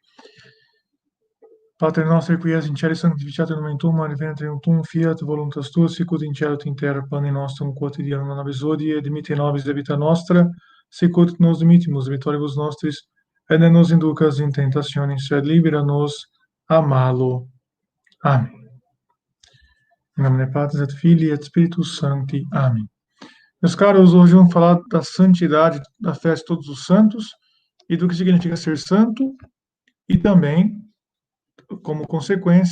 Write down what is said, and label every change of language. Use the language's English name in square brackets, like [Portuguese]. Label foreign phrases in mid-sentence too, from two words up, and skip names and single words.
[Latin] Pater noster, qui es in cielo, sanctificatur nomen tuum, adveniat regnum tuum, fiat voluntas tua, sicut in cielo et in terra. Panem nostrum quotidianum da nobis hodie, et dimitte nobis debita nostra, sicut nos dimittimus debitoribus nostris, et ne nos inducas in tentationis, sed libera nos a malo. [Portuguese] Amém. Em nome de [Latin] Patris et Filii et Spiritus Sancti. [Portuguese] Amém. Meus caros, hoje vamos falar da santidade, da festa de todos os santos, e do que significa ser santo, e também, como consequência,